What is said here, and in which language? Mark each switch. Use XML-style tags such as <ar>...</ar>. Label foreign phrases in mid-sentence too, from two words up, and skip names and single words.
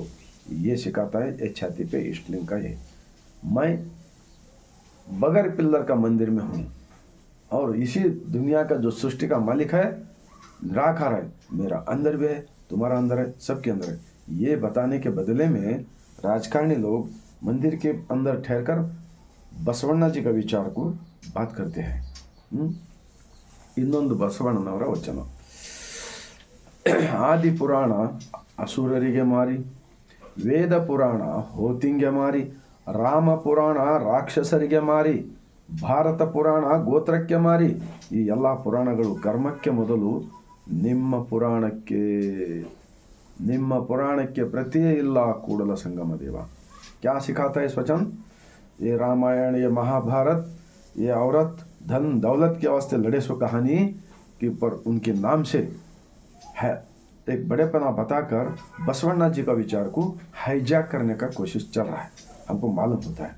<hi>ये सिखाता है ये छाती पे इष्टलिंग का। ये मैं बगैर पिल्लर का मंदिर में हूँ और इसी दुनिया का जो सृष्टि का मालिक है, निराकार है, मेरा अंदर भी है, तुम्हारा अंदर है, सबके अंदर है। ये बताने के बदले में राजकारणी लोग मंदिर के अंदर ठहरकर बसवण्णा जी का विचार को बात करते हैं।</hi> <kn>ಇನ್ನೊಂದು ಬಸವಣ್ಣನವರ ವಚನ. ಆದಿ ಪುರಾಣ ಅಸುರರಿಗೆ ಮಾರಿ, ವೇದ ಪುರಾಣ ಹೋತಿಂಗೆ ಮಾರಿ, ರಾಮ ಪುರಾಣ ರಾಕ್ಷಸರಿಗೆ ಮಾರಿ, ಭಾರತ ಪುರಾಣ ಗೋತ್ರಕ್ಕೆ ಮಾರಿ. ಈ ಎಲ್ಲ ಪುರಾಣಗಳು ಕರ್ಮಕ್ಕೆ ಮೊದಲು ನಿಮ್ಮ ಪುರಾಣಕ್ಕೆ ಪ್ರತಿಯೇ ಇಲ್ಲ ಕೂಡಲ ಸಂಗಮ ದೇವ.</kn> <hi>क्या सिखाता है इस वचन? ये रामायण, ये महाभारत, ये औरत धन दौलत के वास्ते लड़े सो कहानी के पर उनके नाम से है एक बड़ेपना बताकर बसवण्णा जी का विचार को हाईजैक करने का कोशिश चल रहा है, हमको मालूम होता है।</hi>